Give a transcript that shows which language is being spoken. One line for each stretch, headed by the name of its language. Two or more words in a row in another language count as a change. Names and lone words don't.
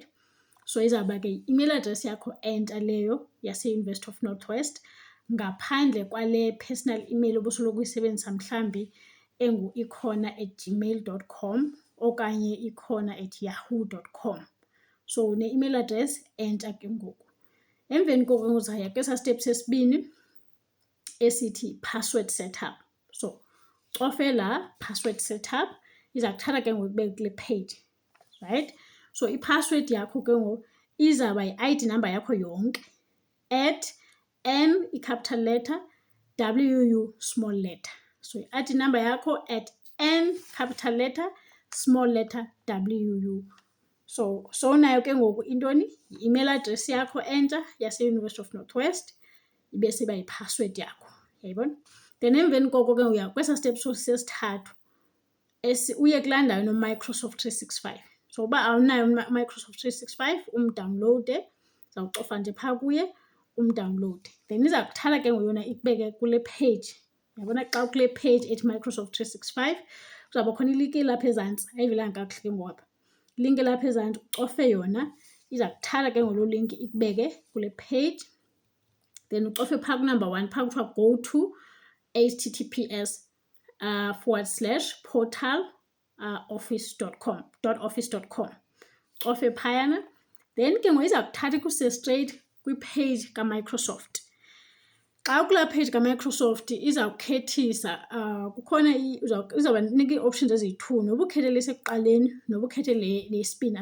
Xhosa: So izawuba ke i-
English: email address
Xhosa: yakho entsha leyo yase-University of North West ngaphandle kwale
English: personal email
Xhosa: obusoloko uyisebenzisa mhlambi engu-ikhona@gmail.com okanye ikhona@yahoo.com. So une-
English: email address
Xhosa: entsha ke ngoku. Emveni koko uzaya kwesaa step sesibini esithi
English: password setup.
Xhosa: So cofe la
English: password setup
Xhosa: iza kuthatha ke ngoku kubeke kule page, right? So i-password yakho ke ngoku izawuba yi-
English: ID number
Xhosa: yakho yonke @N i-
English: capital letter WU small letter.
Xhosa: So i-
English: ID number
Xhosa: yakho @N
English: capital letter small letter WU.
Xhosa: So nayo ke ngoku intoni i-
English: email address
Xhosa: yakho entsha yase-University of North West ibe seba yi-password yakho, yayibona? Then emveni koko ke uya kwesaa step sesithathu uye kulaa ndawo no-Microsoft 365. So uba awunayo Microsoft 365 umdawunlowude, zawucofa nje phaa kuye umdawunlowude. Then iza kuthatha ke ngoyona ikubeke kule page. Yabona xa ukule page ethi Microsoft 365 kuzawuba khona ilinki lapha ezantsi, ayivelanga kakuhle ke ngoku apha. Ilinki lapha ezantsi ucofe yona, iza kuthatha ke ngolo linki ikubeke kule page. Then ucofe phaa ku-number 1 phaa kuthiwa
English: go to https://portal office.com.
Xhosa: Cofe phayana. Then ke ngoku iza kuthatha ikuse straight kwipage kaMicrosoft. Xa ukulaa page kaMicrosoft izawukhethisa kukhona izawuba nika ii-options eziyi-2 noba ukhethe lesekuqaleni noba ukhethe leyesibini.